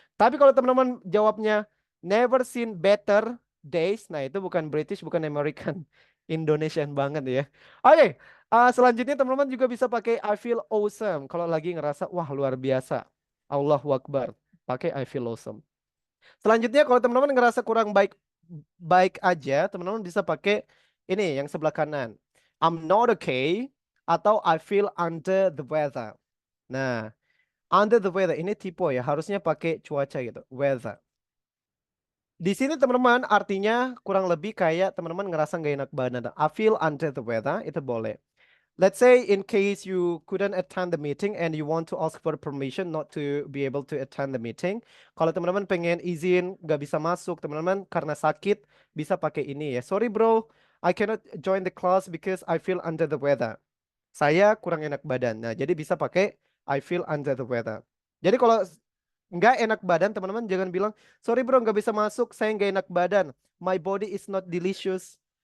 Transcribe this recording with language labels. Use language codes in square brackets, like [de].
[id] Tapi kalau teman-teman jawabnya [en] never seen better days, [id] nah itu bukan British, bukan American, Indonesian banget ya. Oke, selanjutnya teman-teman juga bisa pakai [en] I feel awesome [id] kalau lagi ngerasa wah luar biasa. Allahu Akbar, pakai [en] I feel awesome. [id] Selanjutnya kalau teman-teman ngerasa kurang baik aja, teman-teman bisa pakai ini yang sebelah kanan. [en] I'm not okay atau I feel under the weather. [id] Nah, under the weather ini tipe ya, harusnya pakai cuaca gitu, weather. Di sini teman-teman artinya kurang lebih kayak teman-teman ngerasa nggak enak badan. [en] I feel under the weather, [id] itu boleh. [en] Let's say in case you couldn't attend the meeting and you want to ask for permission not to be able to attend the meeting. [id] Kalau teman-teman pengen izin nggak bisa masuk, teman-teman karena sakit bisa pakai ini ya. [en] Sorry bro, I cannot join the class because I feel under the weather. [id] Saya kurang enak badan. Nah, jadi bisa pakai [en] I feel under the weather. [id] Jadi kalau nggak enak badan, teman-teman jangan bilang, [en] sorry bro [id] nggak bisa masuk, saya nggak enak badan. [en] My body is not delicious.